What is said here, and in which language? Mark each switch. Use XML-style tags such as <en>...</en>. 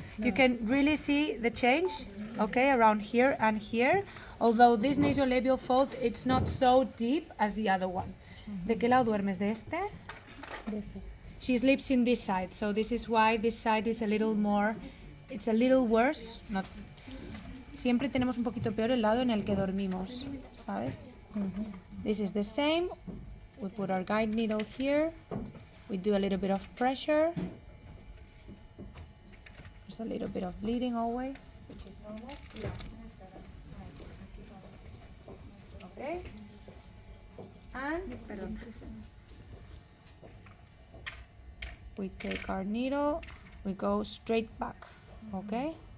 <en>You can really see the change, okay, around here and here, although this nasolabial fold, it's not so deep as the other one.</en> <es>¿De qué lado duermes? ¿De este? De este.</es> <en>She sleeps in this side, so this is why this side is a little more, it's a little worse. Not.</en> <es>Siempre tenemos un poquito peor el lado en el que dormimos, ¿sabes?</es> <en>This is the same. We put our guide needle here. We do a little bit of pressure. There's a little bit of bleeding always, which is normal. Okay. And we take our needle, we go straight back, okay?</en>